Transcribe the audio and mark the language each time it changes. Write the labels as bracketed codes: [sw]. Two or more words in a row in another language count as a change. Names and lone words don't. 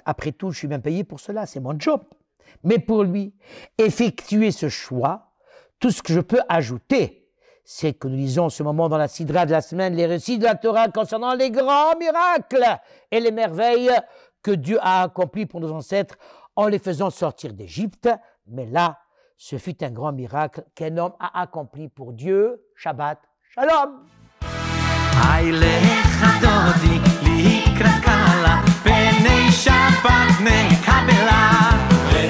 [fr] Après tout, je suis bien payé pour cela, c'est mon job. Mais pour lui, effectuer ce choix, tout ce que je peux ajouter, c'est que nous lisons en ce moment dans la Sidra de la semaine les récits de la Torah concernant les grands miracles et les merveilles que Dieu a accomplies pour nos ancêtres en les faisant sortir d'Égypte. Mais là, ce fut un grand miracle qu'un homme a accompli pour Dieu. [he] שבת שלום. לך דודי לקראת קלה, פני שבת נקבלה.